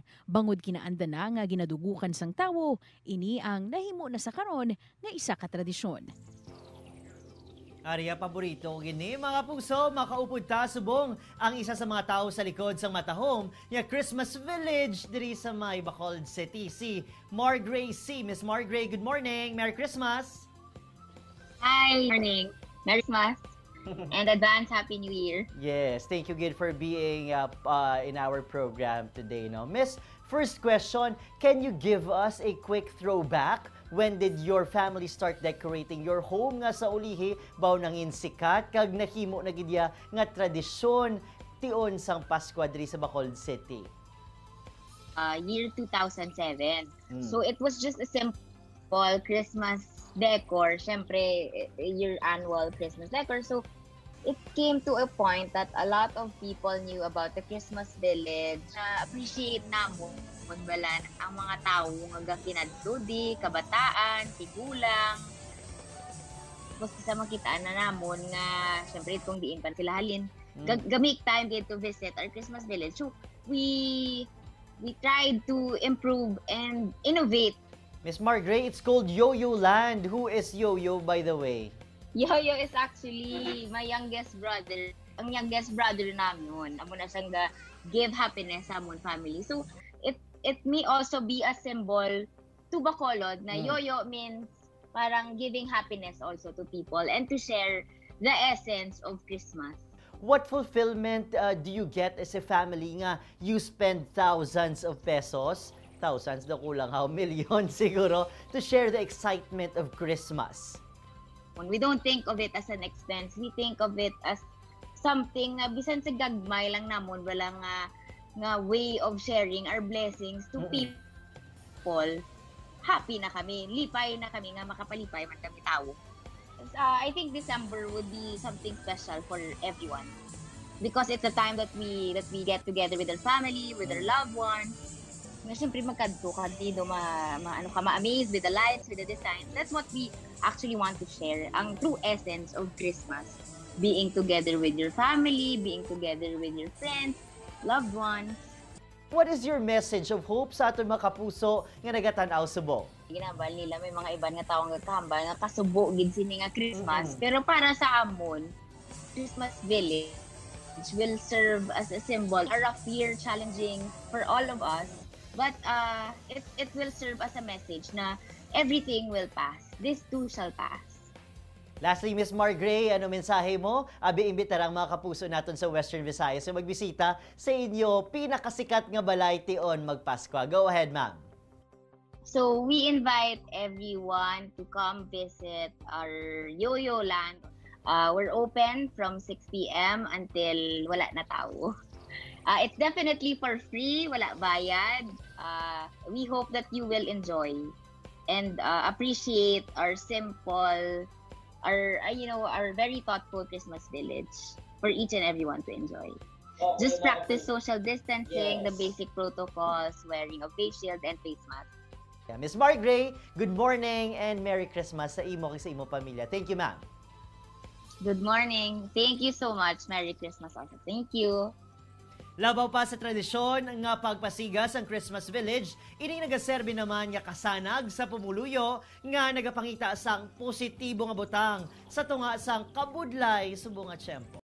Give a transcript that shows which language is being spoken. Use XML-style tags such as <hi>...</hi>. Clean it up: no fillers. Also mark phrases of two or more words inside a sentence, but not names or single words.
<hil>Bangod kinaanda na nga ginadugukan sang tawo, ini ang nahimo na sa karon nga isa ka tradisyon. Ariya paborito ko gini mga puso, makaupod ta subong ang isa sa mga tao sa likod sang matahom nga Christmas Village diri sa may Bacolod City, si Margray C. Miss Margray,</hil> <en>good morning, Merry Christmas. Hi, morning. Merry Christmas and advance Happy New Year. Yes, thank you, Gid, for being in our program today. No, Miss, first question, can you give us a quick throwback? When did your family start decorating your home</en> <hil>nga sa ulihi? Baw nangin sikat kag nahimo na gidya nga tradisyon tion sang Pasko diri sa Bacolod City.</hil> <en>Year 2007. So it was just a simple Christmas decor. Syempre, your annual Christmas decor. So it came to a point that a lot of people knew about the Christmas Village.</en> <hil>Appreciate na mo magbalan ang mga tao nga kinadtudi, kabataan, tigulang. Tapos sa makitaan na namon nga syempre itong diin pa sila halin.</hil> <en>Gamik time to visit our Christmas Village. So we tried to improve and innovate. Miss Margray, it's called Yo-Yo Land. Who is Yo-Yo, by the way? Yo-Yo is actually my youngest brother.</en> <hil>Ang</hil> <en>youngest brother</en> <hil>namin. Amo na siyang</hil> <en>give happiness</en> <hil>sa amon family.</hil> <en>So it may also be a symbol to Bacolod na Yo-Yo means parang giving happiness also to people and to share the essence of Christmas. What fulfillment do you get as a family nga you spend thousands of pesos?</en> <hil>Thousands na kulang,</hil> <en>how million siguro, to share the excitement of Christmas? When we don't think of it as an expense, we think of it as something</en> <hil>na bisan sa gagmay lang namon, wala nga</hil> <en>way of sharing our blessings to people.</en> <hil>Happy na kami, lipay na kami nga makapalipay man kami tao.</hil> <en>I think December would be something special for everyone because it's a time that we get together with our family, with our loved ones.</en> <hil>Na siyempre magkadto ka dito ma-amaze</hil> <en>with the lights, with the design. That's what we actually want to share. Ang true essence of Christmas. Being together with your family, being together with your friends, loved ones. What is your message of hope</en> <hil>sa aton mga kapuso nga nagatanaw subong? Ginambal nila may mga iban nga tawo nga kahambal nga kasubo gid sini nga Christmas. Pero para sa amon,</hil> <en>Christmas Village will serve as a symbol. A rough year, challenging for all of us. But it will serve as a message na everything will pass. This too shall pass.</en> <hil>Lastly, Miss Margray, ano mensahe mo? Abi imbitar ang mga kapuso naton sa Western Visayas na magbisita sa inyo pinakasikat nga balay tion magpasko.</hil> <en>Go ahead, ma'am. So we invite everyone to come visit our Yo-Yo Land. We're open from 6 p.m. until</en> <hil>wala na tao.</hil> <en>It's definitely for free,</en> <hil>wala bayad.</hil> <en>We hope that you will enjoy and appreciate our simple, our very thoughtful Christmas Village for each and everyone to enjoy. Just practice social distancing, the basic protocols, wearing of face shield and face mask. Yeah, Miss Margray, good morning and Merry Christmas</en> <hil>sa imo kay sa imo pamilya.</hil> <en>Thank you, ma'am. Good morning. Thank you so much. Merry Christmas also. Thank you.</en> <hil>Labaw pa sa tradisyon nga pagpasigas ang Christmas Village, ini nagaserbi naman nga kasanag sa pumuluyo nga nagapangita sang positibo nga butang sa tunga sang kabudlay subong nga tiyempo.</hil>